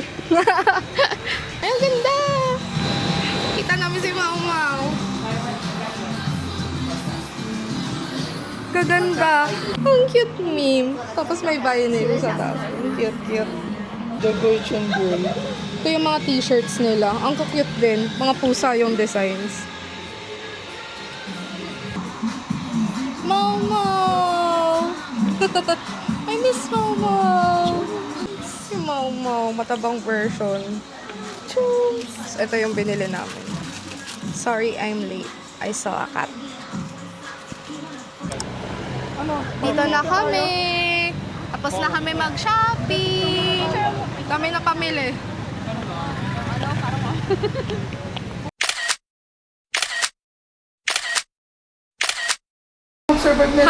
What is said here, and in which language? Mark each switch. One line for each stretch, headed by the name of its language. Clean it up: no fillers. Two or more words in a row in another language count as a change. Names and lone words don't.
Filipino: Ay, ang ganda! Kita namin si Mau Mau. Kaganda. Ang cute meme. Tapos may violin sa taas. Ang cute. The Gretchen Girl. Ito yung mga t-shirts nila. Ang cute din. Mga pusa yung designs. Mau Mau!
English: I miss Mau Mau! Si Mau Mau.
Filipino: Matabang version. Chooms! Ito yung binili namin.
English: Sorry, I'm late. I saw a cat.
Filipino: Dito na kami. Tapos na kami mag-shopping. Kami na pamili. Survive na ito,